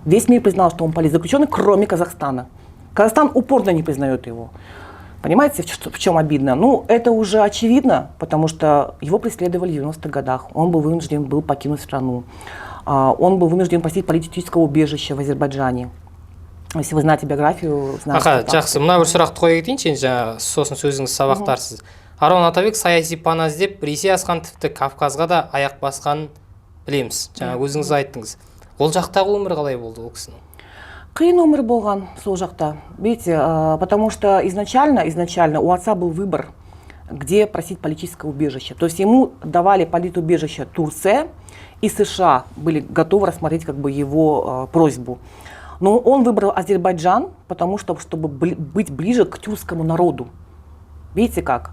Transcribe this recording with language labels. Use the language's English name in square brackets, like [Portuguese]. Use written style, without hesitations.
[Russian] Весь мир признал, что он политзаключенный, кроме Казахстана. Казахстан упорно не признает его. Понимаете, в чем обидно? Ну, это уже очевидно, потому что его преследовали в 90-х годах. Он был вынужден покинуть страну. Он был вынужден просить политического убежища в Азербайджане. Если вы знаете биографию, знаете. [Kazakh] Аха, жақсы, мына бір сұрақты қоя кетейінші, енді жаңа сосын сөзіңіз сабақтарсыз. Арон Атабек саяси пана іздеп Ресей асқан, тіпті Кавказға да аяқ басқанын білеміз. Жаңа өзіңіз айттыңыз. Ол жақтағы өмір қалай болды ол кісінің? Қиын өмір болған сол жақта. [Russian] Видите, потому что изначально у отца был выбор, где просить политическое убежище. То есть ему давали политубежище Турция, и США были готовы рассмотреть как бы его просьбу. Но он выбрал Азербайджан, потому что, чтобы быть ближе к тюркскому народу. Видите как?